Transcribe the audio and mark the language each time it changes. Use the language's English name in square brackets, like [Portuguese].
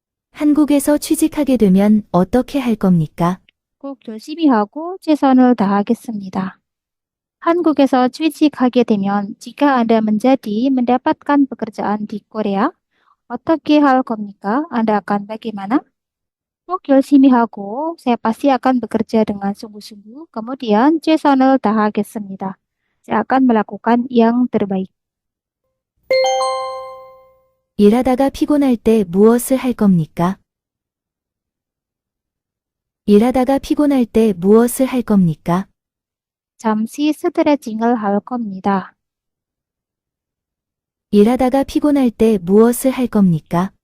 [Korean] 한국에서 취직하게 되면 어떻게 할 겁니까? 꼭 열심히 하고 최선을 다하겠습니다. 한국에서 취직하게 되면 [Indonesian] jika Anda mendapatkan pekerjaan di Korea, [Korean] 어떻게 할 겁니까? [Indonesian] Anda akan bagaimana? [Korean] 꼭 열심히 하고 [Indonesian] saya pasti akan bekerja dengan sungguh-sungguh. [Korean] Kemudian 최선을 다하겠습니다. [Indonesian] Saya akan melakukan yang terbaik. [Korean] 일하다가 피곤할 때 무엇을 할 겁니까? 일하다가 피곤할 때 무엇을 할 겁니까? 잠시 스트레칭을 할 겁니다. 일하다가 피곤할 때 무엇을 할 겁니까?